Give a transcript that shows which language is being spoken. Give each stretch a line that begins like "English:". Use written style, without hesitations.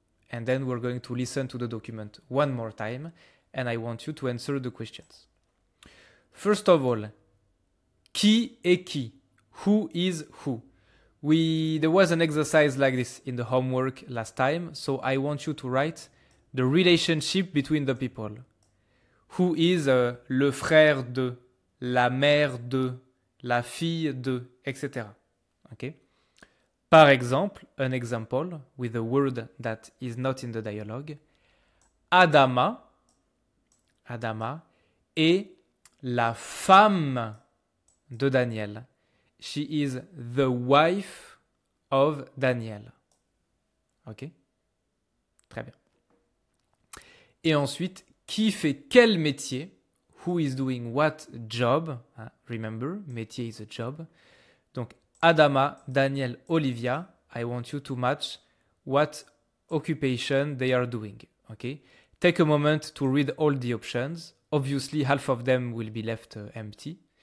English: And then we're going to listen to the document one more time, and I want you to answer the questions. First of all,
French: qui est qui?
English: Who is who? There was an exercise like this in the homework last time, so I want you to write the relationship between the people. Who is
French: le frère de, la mère de, la fille de, etc.
English: Okay?
French: Par exemple,
English: an example with a word that is not in the dialogue.
French: Adama est la femme de Daniel.
English: She is the wife of Daniel.
French: Ok? Très bien. Et ensuite, qui fait quel métier?
English: Who is doing what job? Remember, métier is a job. Donc, Adama, Daniel, Olivia, I want you to match what occupation they are doing. Okay? Take a moment to read all the options. Obviously, half of them will be left empty.